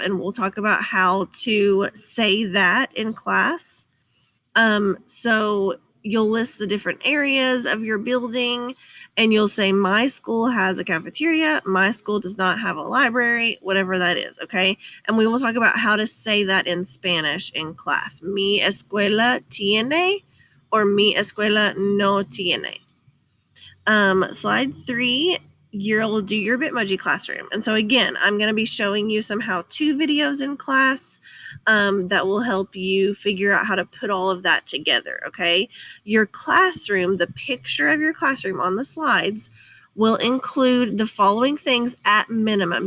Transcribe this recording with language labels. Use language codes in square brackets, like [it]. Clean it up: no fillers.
[en] And we'll talk about how to say that in class. So you'll list the different areas of your building, and you'll say, my school has a cafeteria, my school does not have a library, whatever that is, okay? And we will talk about how to say that in Spanish in class. [es] Mi escuela tiene, [en] or [es] mi escuela no tiene. [en] Slide 3, you'll do your Bitmoji classroom. And so again, I'm going to be showing you some how-to videos in class that will help you figure out how to put all of that together, okay? Your classroom, the picture of your classroom on the slides will include the following things at minimum.